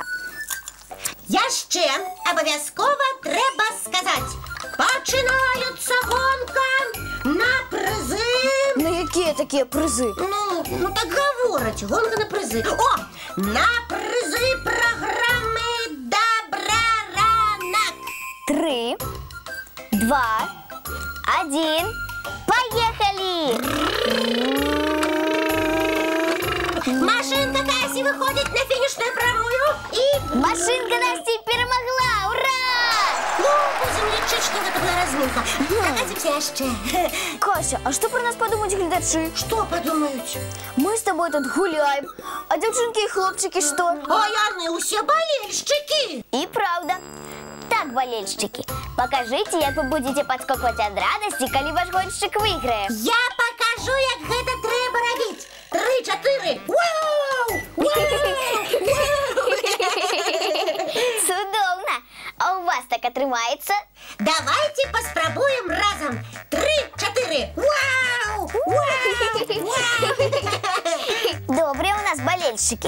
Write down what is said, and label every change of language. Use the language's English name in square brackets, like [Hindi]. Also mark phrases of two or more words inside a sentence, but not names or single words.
[Belarusian] Яшчэ абавязкова трэба сказаць: пачынаюцца гонка на прызы. На якія такія прызы? Ну так гавораць, гонка на прызы. О, на прызы праграмы «Добраранак». 3, 2, 1, [Russian] поехали! Машинка Касі выходить на финишную прямую и... Машинка Насти перемогла! Ура! Ну, будем лечить, что это была разминка. Покатимся яшчэ. Кася, а что про нас подумают глядачи? Что подумают? Мы с тобой тут гуляем, а девчонки и хлопчики что? [Belarusian] А яны усе болельщики. [Russian] И правда. Так, болельщики, покажите, як вы будете подскокивать от радости, коли ваш гонщик выиграет. Я покажу, [Belarusian] як гэта трэба рабіць. 3, 4. Вау! Цудоўна! А у вас так атрымаецца? Давайте паспрабуем разом. 3, 4. Вау! [Russian] Добрые у нас болельщики.